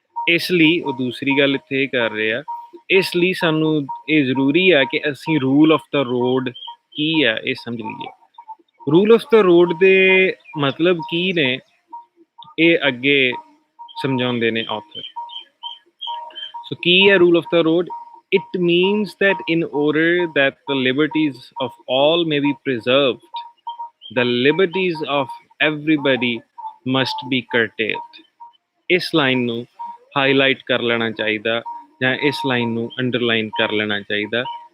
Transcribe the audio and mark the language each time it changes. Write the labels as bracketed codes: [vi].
[pa] ਇਸ ਲਈ ਉਹ ਦੂਸਰੀ ਗੱਲ ਇੱਥੇ ਇਹ ਕਰ ਰਹੇ ਆ, ਇਸ ਲਈ ਸਾਨੂੰ ਇਹ ਜ਼ਰੂਰੀ ਆ ਕਿ ਅਸੀਂ ਰੂਲ ਆਫ ਦਾ ਰੋਡ ਕੀ ਆ ਇਹ ਸਮਝ ਲਈਏ। ਰੂਲ ਆਫ ਦਾ ਰੋਡ ਦੇ ਮਤਲਬ ਕੀ ਨੇ, ਇਹ ਅੱਗੇ ਸਮਝਾਉਂਦੇ ਨੇ ਆਥਰ। ਸੋ ਕੀ ਹੈ rule of ਦਾ road? [en] It means that in order that the liberties of all may be preserved, the liberties of everybody must be curtailed. [pa] ਇਸ ਲਾਈਨ ਨੂੰ ਹਾਈਲਾਈਟ ਕਰ ਲੈਣਾ ਚਾਹੀਦਾ ਜਾਂ ਇਸ ਲਾਈਨ ਨੂੰ ਅੰਡਰਲਾਈਨ ਕਰ ਲੈਣਾ ਚਾਹੀਦਾ।